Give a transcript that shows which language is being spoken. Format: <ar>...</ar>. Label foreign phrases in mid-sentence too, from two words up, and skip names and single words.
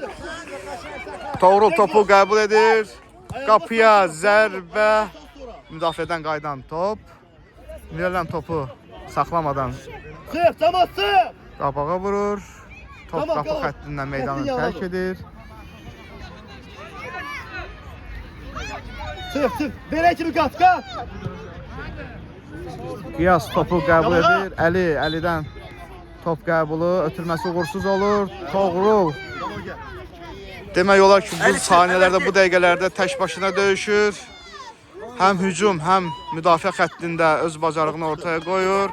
<az>Toğrul topu qəbul edir. Qapıya zərbə. Müdafiədən qayıdan top. Mirələm topu saxlamadan</az> <tr>Sık, tamam sık.</tr> <az>qabağa vurur. Top</az> <tr>Tamam,</tr> <az>qapı</az> <tr>tamam.</tr> <az>xəttindən meydanı Xəttin tərk yanadır. edir.</az> <tr>Sık, sık. Böyle kimi kat, kat.</tr> <az>Qiyas topu qəbul</az> <tr>Tamam.</tr> <az>edir. Əlidən top qəbulu, ötürməsi uğursuz olur. Toğrul</az> <tr>Tamam gel.</tr> <az>demək olar ki, bu saniyələrdə, bu dəqiqələrdə tək başına döyüşür. Həm hücum, həm müdafiə xəttində öz bacarığını ortaya qoyur.</az>